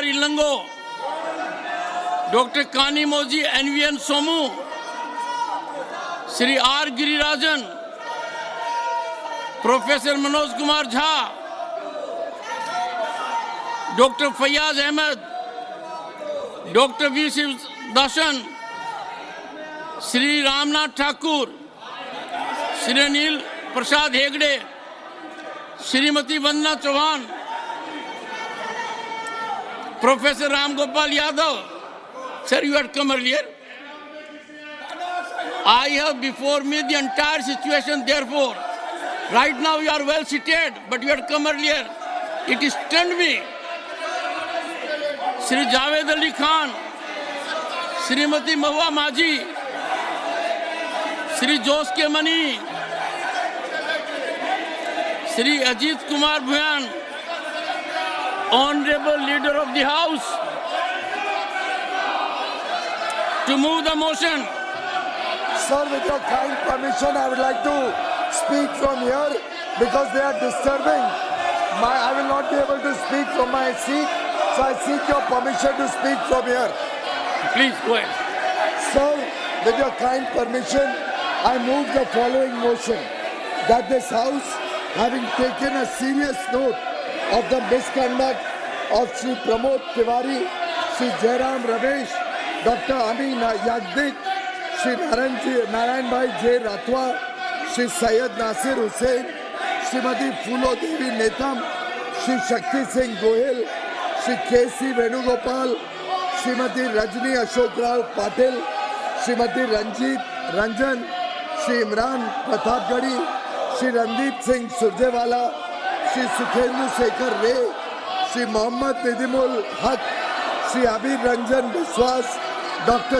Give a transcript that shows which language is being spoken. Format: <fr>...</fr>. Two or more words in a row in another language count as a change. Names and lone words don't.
<en>Ilango, Dr. Kani Moji NVN Somu, Sri R. Girirajan, Professor Manoj Kumar Jha, Dr. Fayaz Ahmed, Dr. V. Shiv Darshan, Sri Ramnath Thakur, Sri Anil Prasad Hegde, Srimati Vandana Chauhan, Professor Ram Gopal Yadav. Sir, you had come earlier. I have before me the entire situation, therefore. Right now you are well seated, but you had come earlier. It stunned me. Sri Javed Ali Khan, Srimati Mahua Maji, Sri Jos K. Mani, Sri Ajit Kumar Bhuyan, Honorable Leader of the House, to move the motion. Sir, with your kind permission, I would like to speak from here because they are disturbing. I will not be able to speak from my seat, so I seek your permission to speak from here. Please go ahead. Sir, with your kind permission, I move the following motion that this House, having taken a serious note of the misconduct of Sri Pramod Tiwari, Sri Jairam Ramesh, Dr. Amin Yagdik, Sri Narayan Bhai J. Ratwa, Sri Syed Nasir Hussain, Srimati Phulo Devi Netam, Sri Shakti Singh Gohil, Sri K.C. Venugopal, Srimati Rajni Ashok Rao Patil, Srimati Ranjit Ranjan, Sri Imran Pratap Gadi, Sri Randeep Singh Surjewala, Sri Sukhendu Sekhar Ray, Sri Mohammad Nadimul Haq, Sri Abir Ranjan Vishwas, Dr.</en>